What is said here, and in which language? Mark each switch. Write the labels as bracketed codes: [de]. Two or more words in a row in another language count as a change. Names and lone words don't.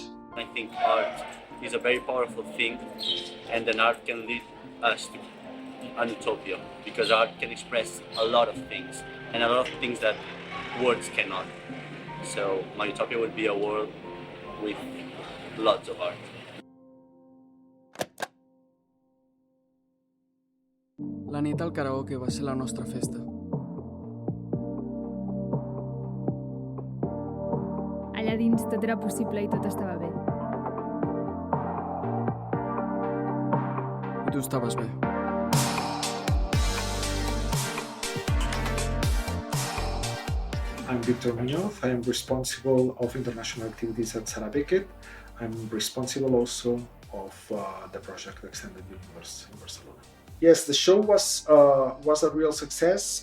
[en] I think art is a very powerful thing, and then art can lead us to an utopia, because art can express a lot of things and a lot of things that words cannot. So my utopia would be a world with lots of art. [ca] La nit al karaoke va ser la nostra festa. Allà dins tot era possible i tot estava bé. I tu estaves bé. [en] I'm Victor Muñoz. I am responsible of international activities at Sala Beckett. I'm responsible also of the project Extended Universe in Barcelona. Yes, the show was a real success.